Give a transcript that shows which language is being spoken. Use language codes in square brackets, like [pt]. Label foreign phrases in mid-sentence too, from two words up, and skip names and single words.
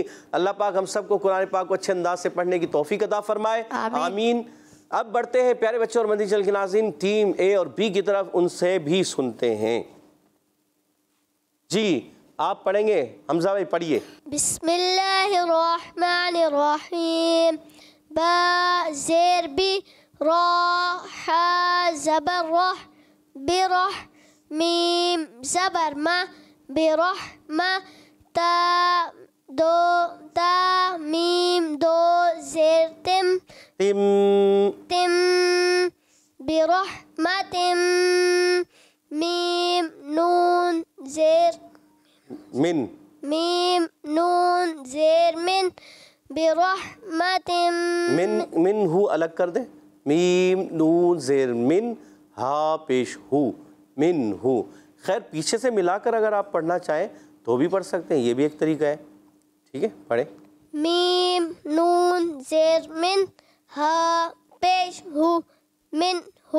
[ur] اللہ پاک ہم سب کو قرآن پاک کو اچھے انداز سے پڑھنے کی توفیق عطا فرمائے. آمین. اب بڑھتے ہیں پیارے بچوں اور مدنی چینل کے ناظرین ٹیم اے اور بی کی طرف، ان سے بھی سنتے ہیں. جی آپ پڑھیں گے. حمزہ بھائی پڑھیے. [ar] بسم اللہ الرحمن الرحیم. [ur] با زیر بی، را حا زبر رح، برح. میم زبر ما، برحمہ. تا دو تا میم دو زیر تم، تم. تم. برحمت. میم نون زیر من. میم نون زیر من، برحمت. من ہو الگ کر دیں. میم نون زیر من، ہا پیش ہو، من ہو. خیر پیچھے سے ملا کر اگر آپ پڑھنا چاہیں تو بھی پڑھ سکتے ہیں، یہ بھی ایک طریقہ ہے. ٹھیک ہے پڑھیں. میم نون زیر من، ہا پیش ہو، من ہو.